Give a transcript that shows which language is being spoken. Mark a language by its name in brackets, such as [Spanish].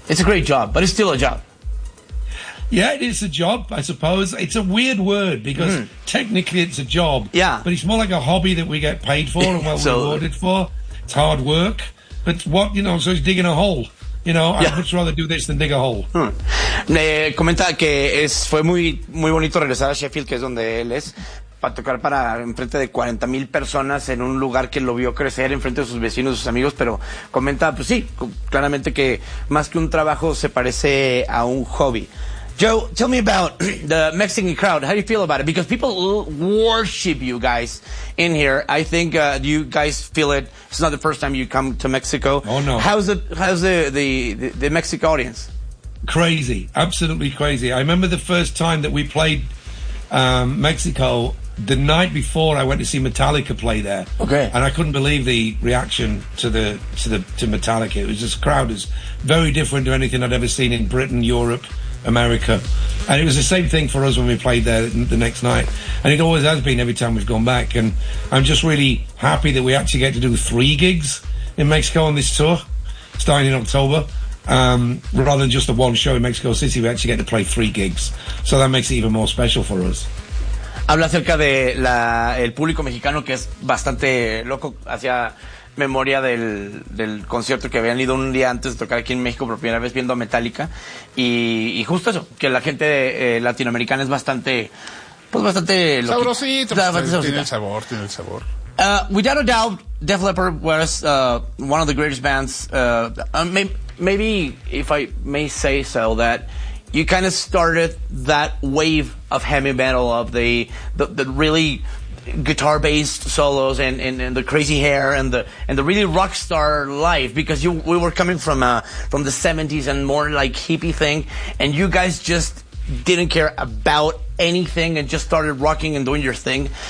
[English] It's a great job, but it's still a job. Yeah, it is a job, I suppose. It's a weird word, because technically it's a job. Yeah. But it's more like a hobby that we get paid for and well rewarded for. It's hard work. But what, you know, so it's digging a hole. You know, I'd much rather do this than dig a hole. [Spanish] Me comenta que fue muy, muy bonito regresar a Sheffield, que es donde él es. Para tocar para enfrente de 40,000 personas en un lugar que lo vio crecer enfrente de sus vecinos, sus amigos, pero comenta, pues sí, claramente que más que un trabajo se parece a un hobby. [English] Joe, tell me about the Mexican crowd. How do you feel about it? Because people worship you guys in here. I think you guys feel it. It's not the first time you come to Mexico. Oh, no. How's the Mexican audience? Crazy. Absolutely crazy. I remember the first time that we played Mexico, the night before I went to see Metallica play there. Okay. And I couldn't believe the reaction to Metallica. It was just, crowd is very different to anything I'd ever seen in Britain, Europe, America. And it was the same thing for us when we played there the next night. And it always has been every time we've gone back. And I'm just really happy that we actually get to do three gigs in Mexico on this tour, starting in October. Rather than just the one show in Mexico City, we actually get to play three gigs. So that makes it even more special for us. [Spanish] Habla acerca de la el público mexicano, que es bastante loco. Hacía memoria del concierto que habían ido un día antes de tocar aquí en México por primera vez viendo a Metallica. Y justo eso, que la gente latinoamericana es bastante, pues bastante sabrosito. Tiene el sabor. [English] Without a doubt, Def Leppard was one of the greatest bands. Maybe if I may say so, that you kind of started that wave of heavy metal, of the really guitar based solos and the crazy hair and the really rock star life, because we were coming from the 70s and more like hippie thing, and you guys just didn't care about anything and just started rocking and doing your thing.